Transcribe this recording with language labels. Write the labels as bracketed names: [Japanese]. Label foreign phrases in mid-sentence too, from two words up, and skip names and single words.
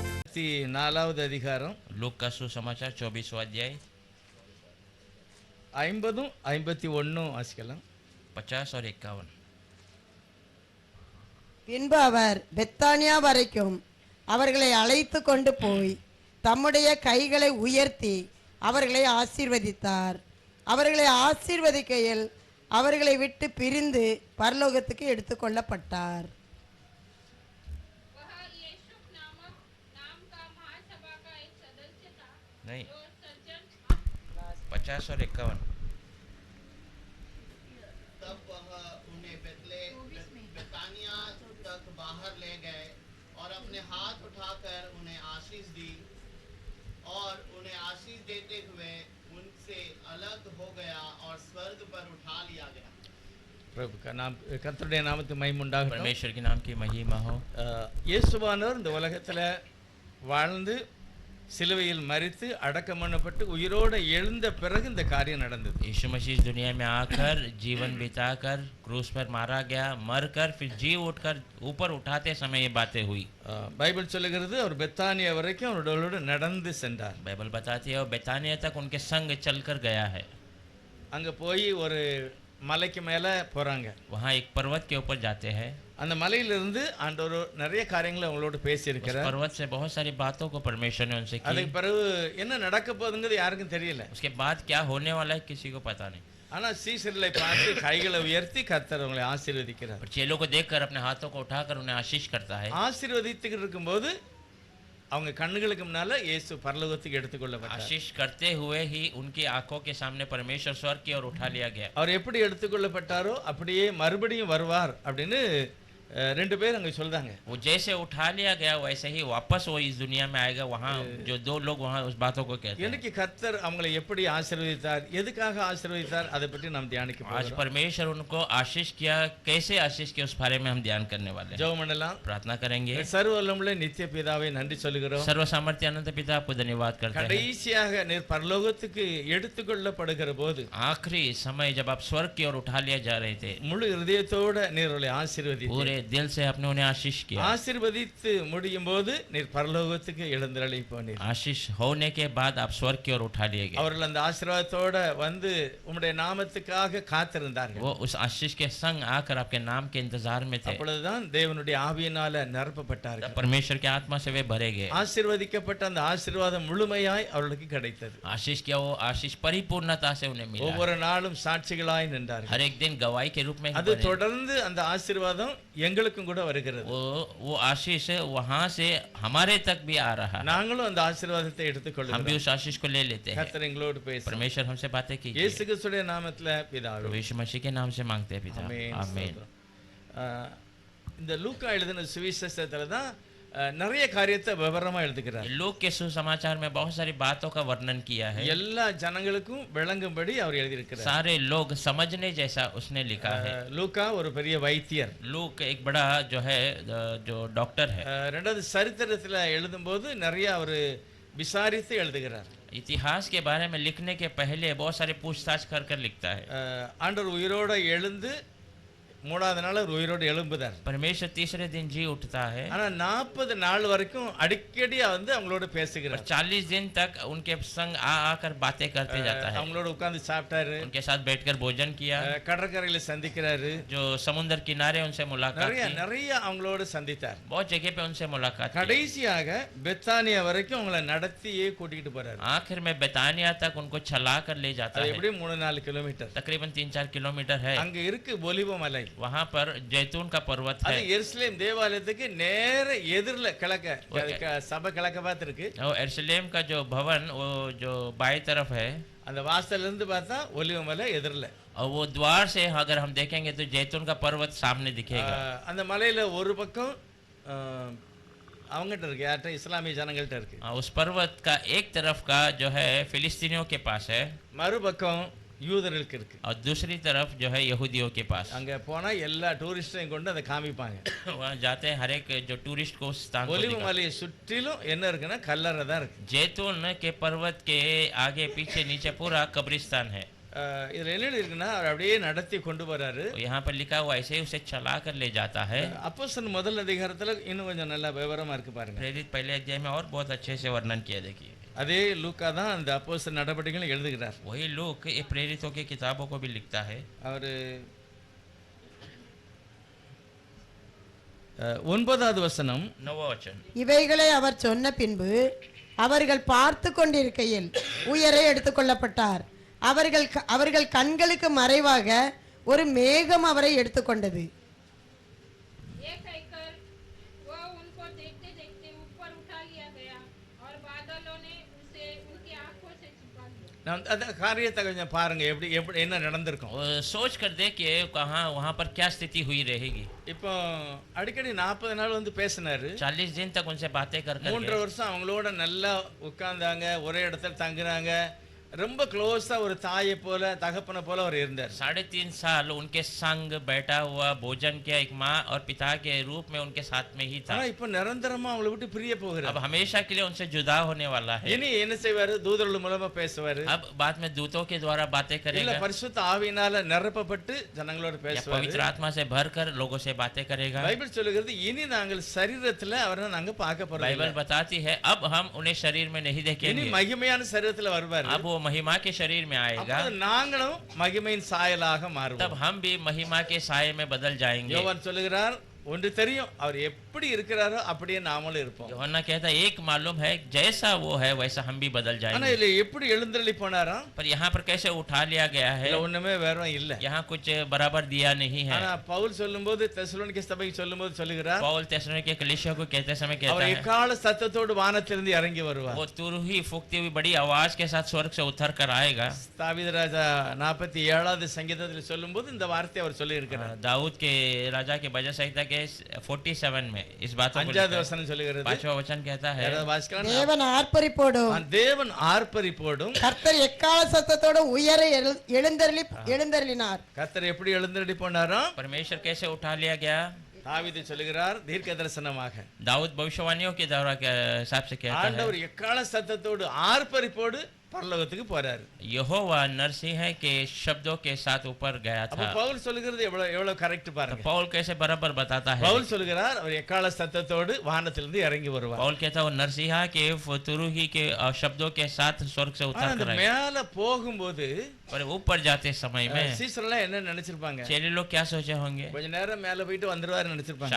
[Tamil] நாலாவது அதிகாரம் [Hindi] लूक का सुसमाचार 24वां अध्याय [Tamil] 50 51 வாசிக்கலாம். [Hindi] 50 और 51. [Tamil] பின்பு அவர் பெத்தானியா வரைக்கும் அவர்களை அழைத்து கொண்டு போய் தம்முடைய கைகளை உயர்த்தி அவர்களை ஆசீர்வதித்தார். அவர்களை ஆசீர்வதிக்கையில் அவர்களை விட்டு பிரிந்து பரலோகத்துக்கு எடுத்துக்கொள்ளப்பட்டார். [Hindi] नहीं 50 और 51. तब वह उन्हें बेतानिया तक बाहर ले गए और अपने हाथ उठाकर उन्हें आशीष दी और उन्हें आशीष देते हुए उनसे अलग हो गया और स्वर्ग पर उठा लिया गया. [Tamil] பிரபு கர்த்தருடைய நாமத்துக்கு மகிமை உண்டாகட்டும். [Hindi] परमेश्वर के नाम की महिमा हो. [Tamil] இயேசுவானவர் இந்த உலகத்தில் வாழ்ந்து சிலுவையில் மரித்து அடக்கம் பண்ணப்பட்டு உயிரோடு எழுந்த பிறகு இந்த காரியம் நடந்தது. [Hindi] यीशु मसीह इस दुनिया में आकर जीवन बिताकर क्रूस पर मारा गया, मरकर फिर जी उठकर ऊपर उठाते समय ये बातें हुई. [Tamil] பைபிள் சொல்லுகிறது அவர் பெத்தானியா வரைக்கும் அவரோடு நடந்து சென்றார். [Hindi] बाइबल बताती है वो बेतानिया तक उनके संग चलकर गया है. [Tamil] அங்கே போய் ஒரு மலைக்கு மேலே போகிறாங்க. [Hindi] वहाँ एक पर्वत के ऊपर जाते हैं. [Tamil] அந்த மலையிலிருந்து ஆண்டவர் நிறைய காரியங்களை அவங்களோட பேசியிருக்கிறார். [Hindi] पर्वत से बहुत सारी बातों को परमेश्वर ने उनसे की. [Tamil] அதுக்கு பிறகு என்ன நடக்க போகுதுங்கிறது யாருக்கும் தெரியல. [Hindi] उसके बाद क्या होने वाला है किसी को पता नहीं. [Tamil] ஆனால் சீசர்களை பார்த்து கைகளை உயர்த்தி கர்த்தர் அவங்களை ஆசீர்வதிக்கிறார். [Hindi] चेलों को देखकर अपने हाथों को उठाकर उन्हें आशीष करता है. [Tamil] ஆசீர்வதித்துக்கிட்டு இருக்கும்போது அவங்க கண்ணுகளுக்கு முன்னால இயேசு பரலோகத்துக்கு எடுத்துக்கொள்ளப்பட்டார். [Hindi] आशीष करते हुए ही उनकी आंखों के सामने परमेश्वर स्वर्ग की ओर उठा लिया गया. [Tamil] அவர் எப்படி எடுத்துக்கொள்ளப்பட்டாரோ அப்படியே மறுபடியும் வருவார் அப்படின்னு ரெண்டு பேர் அங்கே சொல்றாங்க. [Hindi] वो जैसे उठा लिया गया वैसे ही वापस वो इस दुनिया में आएगा. वहाँ जो दो लोग वहाँ उस बातों को कहते हैं. [Tamil] எனக்கு கர்த்தர் அவங்களை எப்படி ஆசீர்வதித்தார், எதுக்காக ஆசீர்வதித்தார், அதை பற்றி நாம் தியானிக்க [Hindi] आज [Tamil] போகிறோம். [Hindi] परमेश्वर उनको आशीष किया, कैसे आशीष किया उस बारे में हम ध्यान करने वाले हैं. [Tamil] ஜெபம் பண்ணலாம். [Hindi] प्रार्थना करेंगे. [Tamil] சர்வவல்லமுள்ள நித்திய பிதாவை நன்றி சொல்லுகிறோம். [Hindi] सर्व सामर्थ्य अनंत पिता आपको धन्यवाद करते हैं. [Tamil] கடைசியாக நீர் பரலோகத்துக்கு எடுத்துக்கொள்ளப்படுகிற போது [Hindi] आखिरी समय जब आप स्वर्ग की ओर उठा लिया जा रहे थे, [Tamil] முழு இதயத்தோட நீர் அவளை ஆசீர்வதித்தீர். [Hindi] पूरे दिल से आपने उन्हें आशीष किया. [Tamil] ஆசீர்வதித்து முடியும் போது நீர் பரலோகத்துக்கு எழுந்தருளி போனீர். [Hindi] आशीष होने के बाद आप स्वर्ग की ओर उठा लिए गए. [Tamil] அவர்கள் அந்த ஆசீர்வாதத்தோட வந்து உம்முடைய நாமத்துக்காக காத்திருந்தார்கள். [Hindi] वो उस आशीष के संग आकर आपके नाम के इंतजार में थे. [Tamil] அப்பொழுதுதான் தேவனுடைய ஆவியினால நிரப்பப்பட்டார்கள். [Hindi] परमेश्वर के आत्मा से वे भरे गए. [Tamil] ஆசீர்வதிக்கப்பட்ட அந்த ஆசீர்வாதம் முழுமையாய் அவர்களுக்கு கிடைத்தது. [Hindi] आशीष किया वो आशीष परिपूर्णता से उन्हें मिला. [Tamil] ஒவ்வொரு நாளும் சாட்சிகளாய் நின்றார்கள். [Hindi] हर एक दिन गवाही के रूप में [Tamil] அது தொடர்ந்து அந்த ஆசீர்வாதம் எங்களுக்கும் கூட வருகிறது. [Hindi] वो आशीष वहां से हमारे तक भी आ रहा है. [Tamil] நாங்களும் அந்த ஆசீர்வாதத்தை எடுத்துக்கொள்கிறோம். [Hindi] हम भी उस आशीष को ले लेते हैं. [Tamil] கர்த்தர் எங்களோடு பேசும். [Hindi] परमेश्वर हमसे बातें कीजिए. [Tamil] இயேசு கிறிஸ்துவின் நாமத்தில பிதாவே. [Hindi] यीशु मसीह के नाम से मांगते हैं पिता. आमीन. [Tamil] இந்த லூக்கா எழுதின சுவிசேஷத்துல தான் நிறைய காரியத்தை விவரமா எழுதுகிறார். [Hindi] लोक के सुसमाचार में बहुत सारी बातों का वर्णन किया है. [Tamil] எல்லா ஜனங்களுக்கும் விளங்கும்படி அவர் எழுதியிருக்கிறார். [Hindi] सारे लोग समझने जैसा उसने लिखा है. [Tamil] லூக்கா ஒரு பெரிய வைத்தியர். [Hindi] लूक एक बड़ा जो है जो डॉक्टर है. [Tamil] ரெண்டாவது சரித்திரத்துல எழுதும்போது நிறைய அவர் விசாரித்து எழுதுகிறார். [Hindi] इतिहास के बारे में लिखने के पहले बहुत सारे पूछताछ कर कर लिखता है. [Tamil] ஆண்டவர் உயிரோட எழுந்து மூணாவது நாள் அவர் உயிரோடு எழும்புதார். [Hindi] परमेश्वर तीसरे दिन जी उठता है. [Tamil] ஆனா 40 நாள் வரைக்கும் அடிக்கடி வந்து அவங்களோட பேசுகிறார். [Hindi] 40 दिन तक उनके संग आकर बातें करते जाता है. [Tamil] அவங்களோட உட்கார்ந்து சாப்பிட்டாரு. [Hindi] उनके साथ बैठकर भोजन किया. [Tamil] கடற்கரையில சந்திக்கிறாரு. [Hindi] जो समुद्र किनारे उनसे मुलाकात की. [Tamil] நிறைய அவங்களோட சந்தித்தார். [Hindi] बहुत जगह पे उनसे मुलाकात की. [Tamil] கடைசியாக பெத்தானியா வரைக்கும் அவங்களை நடத்தியே கூட்டிட்டு போறாரு. [Hindi] आखिर में बेतानिया तक उनको चला कर ले जाता है. [Tamil] எப்படி 3-4 கிலோமீட்டர், [Hindi] तकरीबन 3-4 किलोमीटर है. [Tamil] அங்க இருக்கு ஒலிவ மலை. [Hindi] वहाँ पर जैतून का पर्वत है. [Tamil] அது எருசலேம் தேவாலயத்துக்கு நேர எதிரில கிழக்க சபை கிழக்க பார்த்து இருக்கு. [Hindi] और यरूशलेम का जो भवन वो जो बाएं तरफ है. [Tamil] அந்த வாசல்ல இருந்து பார்த்தா ஒலிவ மலை எதிரில. [Hindi] और वो द्वार से अगर हम देखेंगे तो जैतून का पर्वत सामने दिखेगा. [Tamil] அந்த மலையில ஒரு பக்கம் அவங்ககிட்ட இருக்கு, யார்கிட்ட, இஸ்லாமிய ஜனங்கள்ட்ட இருக்கு. [Hindi] उस पर्वत का एक तरफ का जो है फिलिस्तीनियों के पास है. [Tamil] மறுபக்கம் யூதர்களுக்கு இருக்கு. [Hindi] और दूसरी तरफ जो है यहूदियों के पास. [Tamil] அங்க போனா எல்லா டூரிஸ்டையும் கொண்டு அதை காமிப்பாங்க. [Hindi] वहाँ जाते हैं हर एक जो टूरिस्ट को स्थान को [Tamil] ஒலிவ மலையை சுற்றிலும் என்ன இருக்குன்னா கல்லறை தான் இருக்கு. [Hindi] जैतून के पर्वत के आगे पीछे नीचे पूरा कब्रिस्तान है. [Tamil] இதுல என்ன இருக்குன்னா அவர் அப்படியே நடத்தி கொண்டு வராரு. [Hindi] तो यहाँ पर लिखा हुआ ऐसे ही उसे चला कर ले जाता है। [Tamil] அப்போஸ்தலர் முதல் அதிகாரத்துல இன்னும் கொஞ்சம் நல்லா விவரமா இருக்கு பாருங்க. [Hindi] प्रेरित पहले अध्याय में और बहुत अच्छे से वर्णन किया, देखिए [Tamil] அதே லூக்கா தான் அந்த அப்போஸ்தலர் நடவடிக்கைகளை எழுதுகிறார். [Hindi] वही लोग ये प्रेरितों की किताबों को भी लिखता है। [Tamil] அவரு 9வது வசனம், [Hindi] 9वां वचन, [Tamil] இவைகளை அவர் சொன்ன பின்பு அவர்கள் பார்த்து கொண்டிருக்கையில் உயரே எடுத்துக்கொள்ளப்பட்டார். அவர்கள் கண்களுக்கு மறைவாக ஒரு மேகம் அவரை எடுத்துக்கொண்டது. [Hindi] ये कहकर वह उनको देखते देखते ऊपर उठा लिया गया और बादलों ने उसे उनकी आंखों से छुपा लिया। [Tamil] நான் அந்த காரியத்தை கொஞ்சம் பாருங்க, எப்படி எப்படி என்ன நடந்திருக்கும். [Hindi] सोच कर देखिए कहाँ वहाँ पर क्या स्थिति हुई रहेगी। [Tamil] இப்போ அடிக்கடி 40 நாள் வந்து பேசினாரு. [Hindi] 40 दिन तक उनसे बातें कर [Tamil] 3 வருஷம் அவங்களோட நல்லா உட்கார்ந்தாங்க, ஒரே இடத்துல தங்குறாங்க. ரொம்ப க்ளோஸா ஒரு தாயை போல தகப்பனை போல அவர் இருந்தார். [Hindi] 3.5 साल उनके संग बैठा हुआ, भोजन किया, एक माँ और पिता के रूप में उनके साथ में ही था। [Tamil] ஆனா இப்போ நிரந்தரமா அவங்களை விட்டு பிரிய போகிறார். [Hindi] अब हमेशा के लिए उनसे जुदा होने वाला है। [Tamil] இனி என்ன செய்வாரு? தூதர்கள் மூலமா பேசுவாரு. [Hindi] अब बाद में दूतों के द्वारा बातें [Tamil] இல்ல [Hindi] करेगा [Tamil] பரிசுத்த ஆவியினால நிரப்பப்பட்டு ஜனங்களோட [Hindi] या [Tamil] பேசுவாரு. [Hindi] पवित्र आत्मा से भरकर लोगों से बातें करेगा। [Tamil] பைபிள் சொல்லுகிறது இனி நாங்கள் சரீரத்துல அவரை நாங்க பார்க்க போறோம். [Hindi] बाइबल बताती है अब हम उन्हें शरीर में नहीं [Tamil] இனி [Hindi] देखेंगे, [Tamil] மகிமையான சரீரத்துல வருவார். [Hindi] अब वो महिमा के शरीर में आएगा, [Tamil] அப்ப நாங்களும் மகிமையின் சாயலாக [Hindi] तब [Tamil] மாறுவோம். [Hindi] हम भी महिमा के साये में बदल जाएंगे। [Tamil] யோவான் சொல்லுகிறார், ஒன்று தெரியும், அவர் எப்படி இருக்கிறாரோ அப்படியே நாமளும் இருப்போம். [Hindi] यूहन्ना कहता है एक मालूम है जैसा वो है वैसा हम भी बदल [Tamil] ஆனா [Hindi] जाएंगे। [Tamil] இதுல எப்படி எழுந்தருளி போனாராம்? [Hindi] पर यहाँ पर कैसे उठा लिया गया है, [Tamil] இதுல ஒண்ணுமே வேற இல்ல. [Hindi] यहाँ कुछ बराबर दिया नहीं है। [Tamil] ஆனா பவுல் சொல்லும்போது தெசலோனிக்கே சபைக்கு சொல்லும்போது சொல்லுகிறார், [Hindi] पौल तेसलोनिके कलीसिया को कहते समय कहता [Tamil] அவர் [Hindi] है [Tamil] எக்கால சத்தத்தோடு வானத்திலிருந்து இறங்கி வருவார். [Hindi] वो तुरही फूकती हुई बड़ी आवाज के साथ स्वर्ग से उतर कर आएगा। [Tamil] தாவீது ராஜா 47வது சங்கீதத்தில் சொல்லும்போது இந்த வார்த்தையை அவர் சொல்லி இருக்கிறார். [Hindi] दाऊद के राजा के भजन संहिता के 47 में इस बात को [Tamil] 5வது வசனம் சொல்லுகிறது. [Hindi] 5वां वचन कहता है [Tamil] யாராவது வாசிக்கலாம்? தேவன் ஆர்ப்பரிப்போடும் தேவன் ஆர்ப்பரிப்போடும் கர்த்தர் எக்கால சத்தத்தோடும் உயர எழுந்தருளினார். கர்த்தர் எப்படி எழுந்தருளி போனாராம்? [Hindi] परमेश्वर कैसे उठा लिया गया। [Tamil] தாவீது சொல்லுகிறார் தீர்க்க தரிசனமாக, [Hindi] दाऊद भविष्यवाणियों के द्वारा के हिसाब से कहता है [Tamil] ஆண்டவர் எக்கால சத்தத்தோடு ஆர்ப்பரிப்போடு பரலோகத்துக்கு போறாரு. [Hindi] यहोवा नरसिंह के शब्दों के साथ ऊपर गया [Tamil] அப்ப [Hindi] था। [Tamil] பவுல் சொல்லுகிறது எவ்வளவு கரெக்ட் [Hindi] तो [Tamil] பாருங்க. [Hindi] पौल कैसे बराबर बताता है। [Tamil] பவுல் சொல்லுகிறார் அவர் எக்கால சத்தத்தோடு வானத்திலிருந்து இறங்கி வருவார். [Hindi] पौल कहता है वो नरसिंहा के तुरुही के शब्दों के साथ स्वर्ग से [Tamil] ஆனா [Hindi] उतर [Tamil] அந்த [Hindi] कर आएगा। [Tamil] மேல போகும்போது [Hindi] पर ऊपर जाते समय में [Tamil] சீசரெல்லாம் என்ன நினைச்சிருப்பாங்க? [Hindi] चेले लोग क्या सोचे होंगे, [Tamil] கொஞ்ச நேரம் மேல போயிட்டு வந்துருவாரு நினைச்சிருப்பாங்க.